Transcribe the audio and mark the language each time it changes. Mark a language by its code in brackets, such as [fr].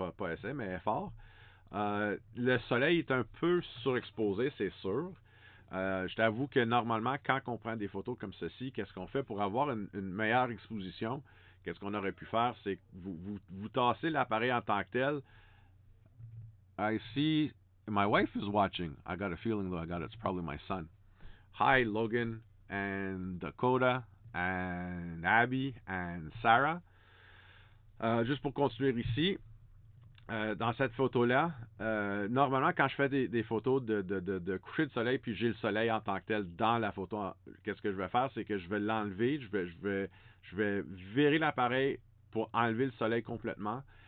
[fr] Pas essai, mais effort. Le soleil est un peu surexposé, c'est sûr. Je t'avoue que normalement, quand on prend des photos comme ceci, qu'est-ce qu'on fait pour avoir une meilleure exposition? Qu'est-ce qu'on aurait pu faire? C'est que vous tassez l'appareil en tant que tel. [en] I see my wife is watching. I got a feeling though, it's probably my son. Hi, Logan and Dakota and Abby and Sarah. [fr] Juste pour continuer ici. Dans cette photo-là, normalement, quand je fais des photos de coucher de soleil, puis j'ai le soleil en tant que tel dans la photo, qu'est-ce que je vais faire? C'est que je vais l'enlever, je vais virer l'appareil pour enlever le soleil complètement.